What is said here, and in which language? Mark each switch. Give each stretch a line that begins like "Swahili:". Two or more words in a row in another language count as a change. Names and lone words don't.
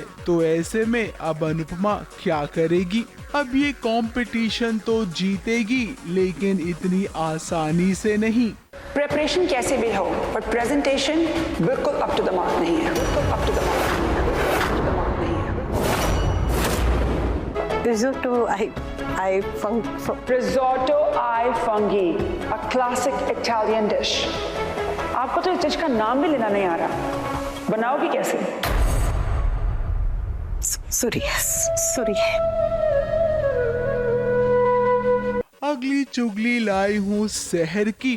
Hindi: तो ऐसे में अब अनुपमा क्या करेगी। अब ये कंपटीशन तो जीतेगी, लेकिन इतनी आसानी से नहीं। प्रेपरेशन कैसे भी हो, बट प्रेजेंटेशन बिल्कुल
English: up to the mark
Hindi: नहीं है। बिल्कुल
English: up to the mark
Hindi: नहीं है।
Italian: Risotto ai funghi,
English: a classic Italian dish.
Hindi: आपको तो इस डिश का नाम भी लेना नहीं आ रहा, बनाओगी कैसे? Sorry. अगली चुगली लाई हूँ शहर की।